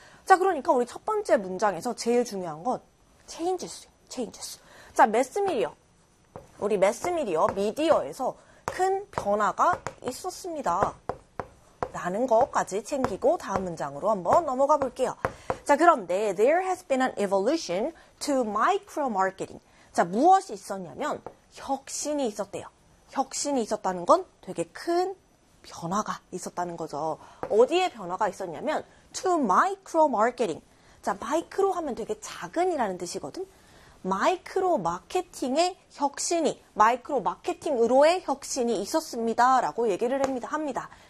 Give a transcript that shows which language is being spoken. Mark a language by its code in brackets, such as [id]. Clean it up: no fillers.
[ko] 자, 그러니까 우리 첫 번째 문장에서 제일 중요한 건 changes. 자, 매스미디어. 우리 매스미디어, 미디어에서 큰 변화가 있었습니다 라는 것까지 챙기고 다음 문장으로 한번 넘어가 볼게요. 자, 그런데 [en] there has been an evolution to micro marketing. [ko] 자, 무엇이 있었냐면 혁신이 있었대요. 혁신이 있었다는 건 되게 큰 변화가 있었다는 거죠. 어디에 변화가 있었냐면 [en] to micro marketing. [ko] 자, 마이크로 하면 되게 작은이라는 뜻이거든. 마이크로 마케팅의 혁신이, 마이크로 마케팅으로의 혁신이 있었습니다라고 얘기를 합니다.